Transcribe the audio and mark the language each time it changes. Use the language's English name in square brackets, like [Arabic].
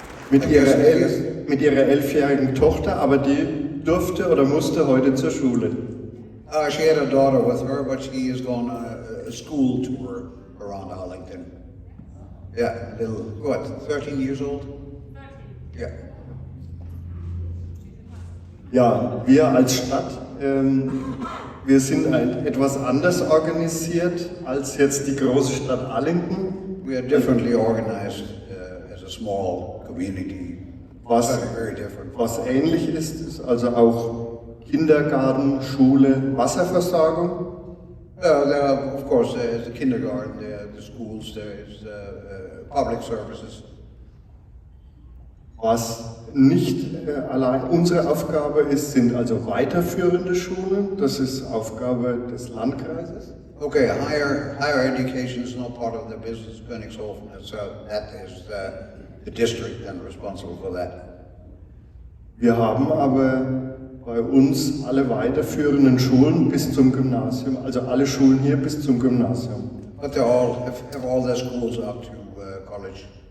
[German] Mit ihrer 11-jährigen Tochter, aber die durfte oder musste heute zur Schule. [English] She had a daughter with her, but she is going on a school tour around Arlington. Yeah, little, what, 13 years old? 13. Yeah. [German] Ja, wir als Stadt, wir sind etwas anders organisiert als jetzt die große Stadt Arlington. [English] We are differently organized as a small community. Very different. [German] Was ähnlich ist, ist also auch Kindergarten, Schule, Wasserversorgung. [English] There are, of course, there's the kindergarten, there are the schools, there is public services. [German] Was nicht allein unsere Aufgabe ist, sind also weiterführende Schulen. Das ist Aufgabe des Landkreises. [English] Okay, higher education is not part of the business of Konigshofen, so that is the district then responsible for that. [German] Wir haben aber bei uns alle weiterführenden Schulen bis zum Gymnasium, also alle Schulen hier bis zum Gymnasium. [English] But they all have all their schools up to college.